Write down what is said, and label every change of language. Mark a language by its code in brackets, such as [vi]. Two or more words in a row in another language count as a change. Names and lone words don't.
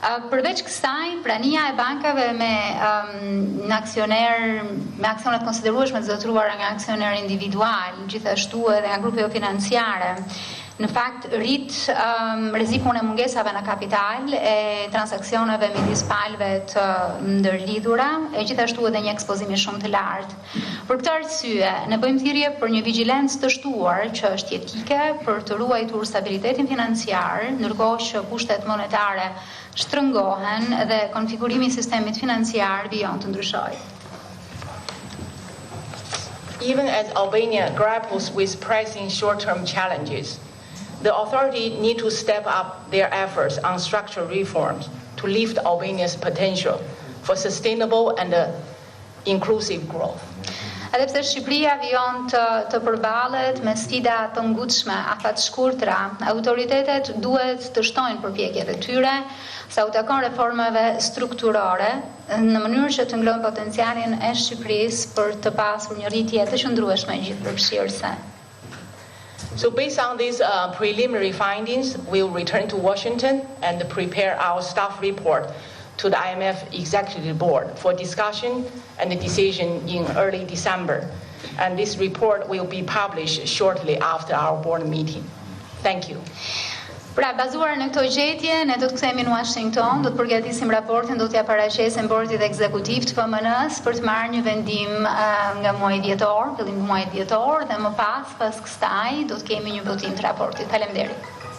[sq] Përveç kësaj, prania e bankave me aksionet konsiderueshme të zotëruara nga aksioner individual, gjithashtu edhe nga grupe jo financiare, në fakt rrit rrezikun e mungesave në kapital e transaksioneve midis palëve të ndërlidhura, e gjithashtu edhe një ekspozimi shumë të lartë. Për këtë arsye, ne bëjmë thirrje për një vigjilencë të shtuar që është jetike për të ruajtur stabilitetin financiar, ndërkohë që kushtet monetare shtrëngohen dhe konfigurimi i sistemit financiar vijon të ndryshojë. [en] Even as Albania grapples with pressing short-term challenges, the authority need to step up their efforts on structural reforms to lift Albania's potential for sustainable and inclusive growth. [sq] Edhe pse Shqipëria vijon të përballet me sfida të ngutshme, afat shkurtra, autoritetet duhet të shtojnë përpjekjet e tyre sa u takon reformave strukturore në mënyrë që të nglojnë potencialin e Shqipërisë për të pasur një rritje të qëndrueshme gjithëpërfshirëse. [en] So based on these preliminary findings, we'll return to Washington and prepare our staff report to the IMF Executive Board for discussion and a decision in early December. And this report will be published shortly after our board meeting. Thank you. [sq] Pra, bazuar në këto gjetje, ne do të kthehemi në Washington, do të përgatisim raportin, do t'ja paraqesim bordit ekzekutiv të FMN-së për të marrë një vendim nga muaji dhjetor, fillim muajit dhjetor, dhe më pas kësaj do të kemi një votim të raportit. Faleminderit.